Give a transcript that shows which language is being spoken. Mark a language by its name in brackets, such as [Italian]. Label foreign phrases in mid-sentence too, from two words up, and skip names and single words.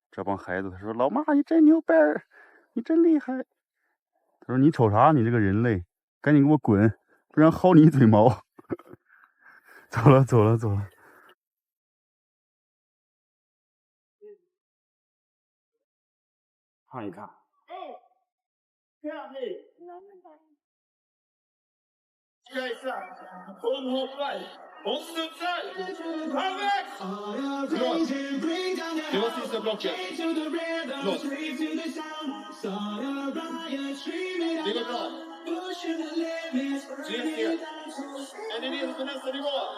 [Chinese] 这帮孩子他说：“老妈，你真牛掰儿，你真厉害。” 他说：“你瞅啥？你这个人类，赶紧给我滚，不然薅你一嘴毛。” 走了走了走了。看一看。 [French] On se taille avec [Swedish] Det var sista blocket. Låt. Det går bra. Tre steg. Är ni redo för nästa nivå?